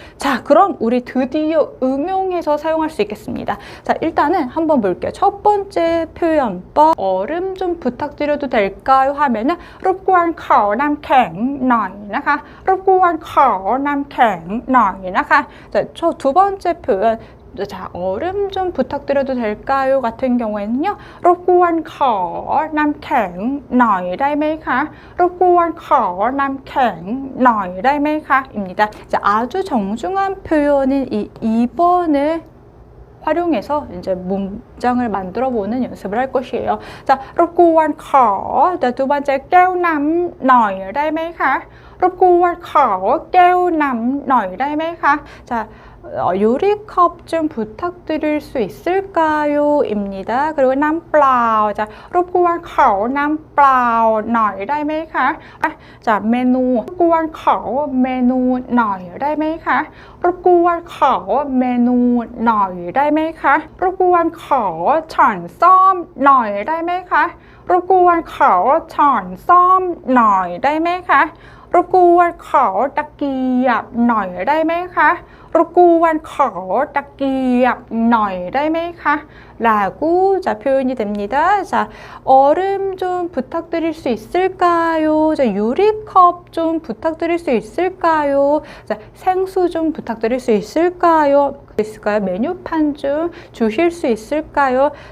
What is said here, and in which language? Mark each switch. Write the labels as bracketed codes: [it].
[ko] 자, 그럼 우리 드디어 응용해서 사용할 수 있겠습니다. 자, 일단은 한번 볼게요. 첫 번째 표현법, 얼음 좀 부탁드려도 될까요? 하면은 [th] รบกวนขอน้ำแข็งหน่อยนะคะรบกวนขอน้ำแข็งหน่อยนะคะ. [ko] 자, 두 번째 표현, 자, 얼음 좀 부탁드려도 될까요? 같은 경우에는요, [th] รบกวนขอน้ำแข็งหน่อยได้ไหมคะ รบกวนขอน้ำแข็งหน่อยได้ไหมคะ? [ko] 입니다. 자, 아주 정중한 표현인 이 2번을 활용해서 이제 문장을 만들어 보는 연습을 할 것이에요. [th] 자, รบกวนขอ, [ko] 자, 두 번째, [th] แก้วน้ำหน่อยได้ไหมคะ รบกวนขอแก้วน้ำหน่อยได้ไหมคะ? [ko] 자, 유리컵 좀 부탁드릴 수 있을까요? 입니다. 그리고 남플라오. [th] 자, รบกวนขอน้ำเปล่าหน่อยได้ไหมคะ? [ko] 자, 메뉴. [th] รบกวนขอเมนูหน่อยได้ไหมคะ? รบกวนขอเมนูหน่อยได้ไหมคะ? รบกวนขอช้อนส้อมหน่อยได้ไหมคะ? รบกวนขอช้อนส้อมหน่อยได้ไหมคะ? รบกวนขอตะเกียบหน่อยได้ไหมคะ? รบกวนขอตะเกียบหน่อยได้ไหมคะ? [ko] 라고 자, 표현이 됩니다. 자, 얼음 좀 부탁드릴 수 있을까요? 자, 유리컵 좀 부탁드릴 수 있을까요? 자, 생수 좀 부탁드릴 수 있을까요? 메뉴판 좀 주실 수 있을까요?